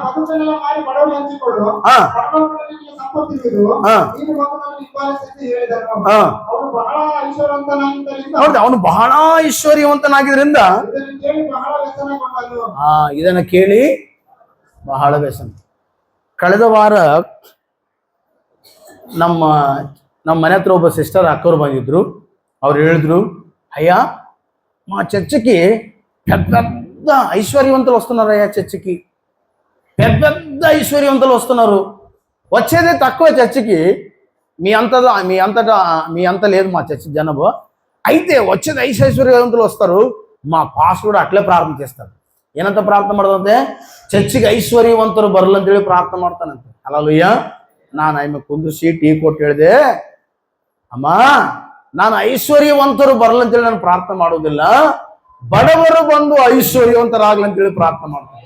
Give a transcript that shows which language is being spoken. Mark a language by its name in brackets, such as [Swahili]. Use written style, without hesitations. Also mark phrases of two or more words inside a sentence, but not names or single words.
[Kannada] ನೋಡ್ರಿ, ಅವನು ಬಹಳ ಐಶ್ವರ್ಯವಂತನಾಗಿದ್ರಿಂದ ಇದನ್ನ ಕೇಳಿ ಬಹಳ ವ್ಯಸನ. ಕಳೆದ ವಾರ ನಮ್ಮ ಮನೆ ಹತ್ರ ಒಬ್ಬ ಸಿಸ್ಟರ್ ಅಕ್ಕವ್ರು ಬಂದಿದ್ರು. ಅವ್ರು ಹೇಳಿದ್ರು, [Telugu] అయ్యా మా చర్చికి పెద్ద ఐశ్వర్యవంతులు వస్తున్నారు. అయ్యా చర్చికి పెద్ద ఐశ్వర్యవంతులు వస్తున్నారు. వచ్చేదే తక్కువ చర్చికి, మీ అంత లేదు మా చర్చి జనాభా. అయితే వచ్చేది ఐశ్వర్యవంతులు వస్తారు. మా పాస్టర్ కూడా అట్లే ప్రార్థన చేస్తారు. [Kannada] ಏನಂತ ಪ್ರಾರ್ಥನೆ ಮಾಡೋದಂತೆ? ಚರ್ಚಿಗೆ ಐಶ್ವರ್ಯವಂತರು ಬರಲ್ಲ ಅಂತೇಳಿ ಪ್ರಾರ್ಥನೆ ಮಾಡ್ತಾನಂತೆ. ಹಲ್ಲೆಲೂಯಾ. ನಾನು ಆಯ್ಮೆ ಕುಂದ್ರಿಸಿ ಟೀ ಕೊಟ್ಟು ಹೇಳಿದೆ, ಅಮ್ಮ, ನಾನು ಐಶ್ವರ್ಯವಂತರು ಬರಲ್ಲ ಅಂತೇಳಿ ನಾನು ಪ್ರಾರ್ಥನೆ ಮಾಡೋದಿಲ್ಲ, ಬಡವರು ಬಂದು ಐಶ್ವರ್ಯವಂತರಾಗ್ಲಿ ಅಂತೇಳಿ ಪ್ರಾರ್ಥನೆ ಮಾಡ್ತಾರೆ.